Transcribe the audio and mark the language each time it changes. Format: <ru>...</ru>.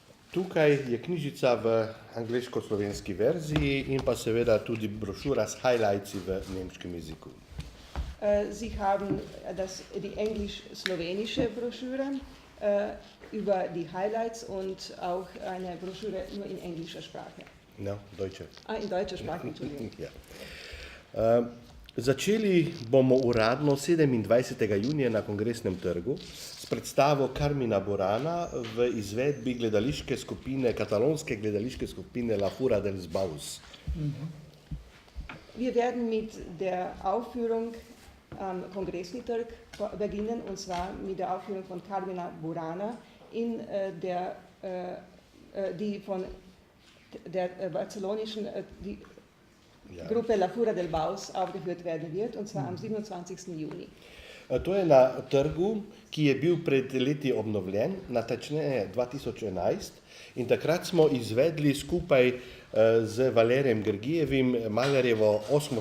<sl>Tukaj je knjižica v angleško-slovenski verziji in pa seveda tudi brošura s highlightsi v nemškem jeziku.</sl> <de>Sie haben die englisch-slowenische Broschüre über die Highlights und auch eine Broschüre nur in englischer Sprache. No, deutsche. In deutscher Sprache, Entschuldigung.</de> <sl>Ja. Začeli bomo uradno 27. junija na Kongresnem trgu s predstavo Carmina Burana v izvedbi gledališke skupine, katalonske gledališke skupine La Fura dels Baus.</sl> <de>Wir werden mit der Aufführung am Kongressni Trg beginnen, und zwar mit der Aufführung von Carmina Burana, die von der barcelonischen Gruppe La Fura del Baus aufgeführt werden wird, und zwar am 27. Juni.</de> <sl>To je na trgu, ki je bil pred leti obnovljen, natančneje 2011, in takrat smo izvedli skupaj z Valerijem Gergijevim Mahlerjevo 8.</sl>